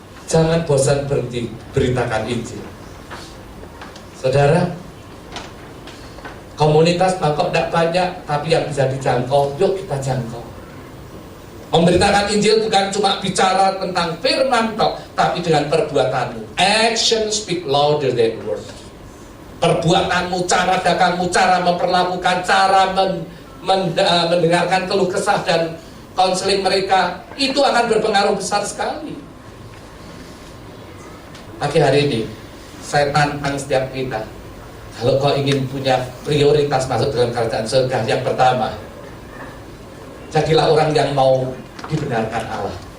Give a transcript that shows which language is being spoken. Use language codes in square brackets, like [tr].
[id] Jangan bosan berhenti beritakan Injil. Saudara, komunitas Bangkok tidak banyak, tapi yang bisa dijangkau, yuk kita jangkau. Memberitakan Injil bukan cuma bicara tentang firman tok, tapi dengan perbuatanmu. [en] Action speak louder than words. [id] Perbuatanmu, cara dagangmu, cara memperlakukan, cara mendengarkan keluh kesah dan konseling mereka, itu akan berpengaruh besar sekali. Pagi hari ini, saya tantang setiap kita. Kalau kau ingin punya prioritas masuk dalam kerajaan surga, yang pertama, jadilah orang yang mau dibenarkan Allah.